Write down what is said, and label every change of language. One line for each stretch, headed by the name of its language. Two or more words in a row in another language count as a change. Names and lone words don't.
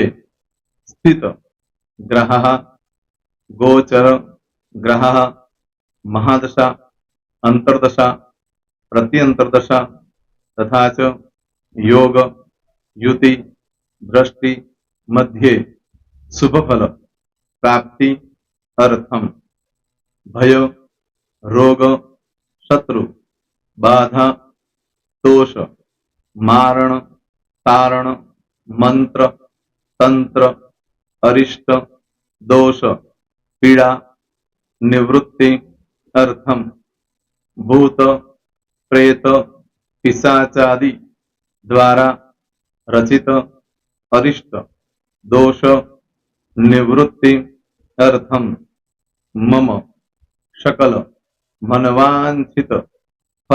Sanskrit: स्थित, ग्रहः, गोचर, ग्रहः, महादशा, अंतर्दशा, प्रत्यंतर्दशा, तथा च योग, युति, दृष्टि, मध्ये, शुभ फल, प्राप्ति, अर्थम, भय, रोग, शत्रु, बाधा, दोष, मारण, तारण, मंत्र तंत्र अरिष्ट दोष पीडा निवृत्ति अर्थम भूत प्रेत पिशाचादि द्वारा रचित अरिष्ट दोष निवृत्ति अर्थम मम शकल मनवांछित फल.